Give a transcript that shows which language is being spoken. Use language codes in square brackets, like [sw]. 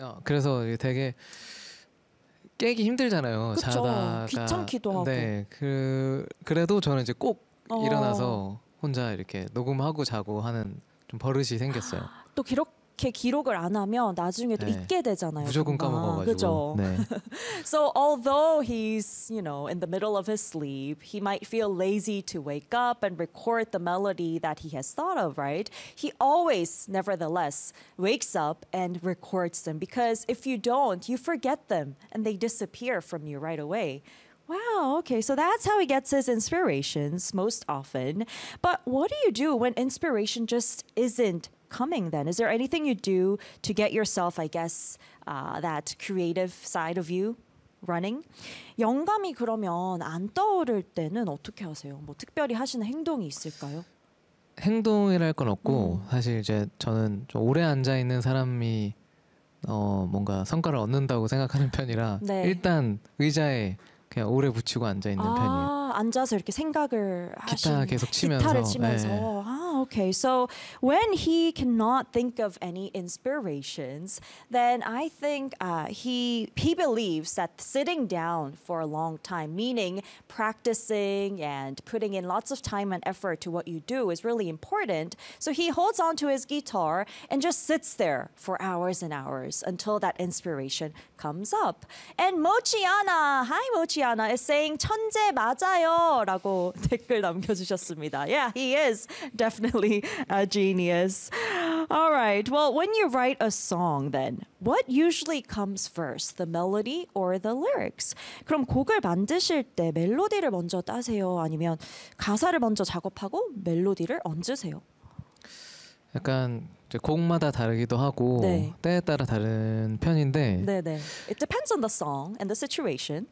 [ko] 그래서 되게 깨기 힘들잖아요. 그쵸. 자다가 귀찮기도 하고. 네, 그래도 저는 이제 꼭 일어나서 혼자 이렇게 녹음하고 자고 하는 좀 버릇이 생겼어요. 또 그렇게 기록을 안 하면 나중에 또 네. 잊게 되잖아요. 무조건 뭔가. 까먹어가지고. 그죠. 네. [en] So although he's, you know, in the middle of his sleep, he might feel lazy to wake up and record the melody that he has thought of, right? He always, nevertheless, wakes up and records them because if you don't, you forget them and they disappear from you right away. Wow, okay, so that's how he gets his inspirations most often. But what do you do when inspiration just isn't coming then? Is there anything you do to get yourself, I guess, that creative side of you running? [ko] 영감이 그러면 안 떠오를 때는 어떻게 하세요? 뭐 특별히 하시는 행동이 있을까요? 행동이랄 건 없고 사실 이제 저는 좀 오래 앉아 있는 사람이 뭔가 성과를 얻는다고 생각하는 편이라 네. 일단 의자에 그냥 오래 붙이고 앉아 있는 편이에요. 앉아서 이렇게 생각을 기타 계속 치면서 기타를 치면서 네. [en] Okay, so when he cannot think of any inspirations, then I think he believes that sitting down for a long time, meaning practicing and putting in lots of time and effort to what you do is really important. So he holds on to his guitar and just sits there for hours and hours until that inspiration comes up. And Mochiana, hi Mochiana, is saying [ko] 천재 맞아요. 좋아요 라고 댓글 남겨주셨습니다. [en] Yeah, he is definitely a genius. All right, well, when you write a song then, what usually comes first, the melody or the lyrics? [ko] 그럼 곡을 만드실 때 멜로디를 먼저 따세요? 아니면 가사를 먼저 작업하고 멜로디를 얹으세요? 약간 곡마다 다르기도 하고 네. 때에 따라 다른 편인데 네네. [en] It depends on the song and the situation.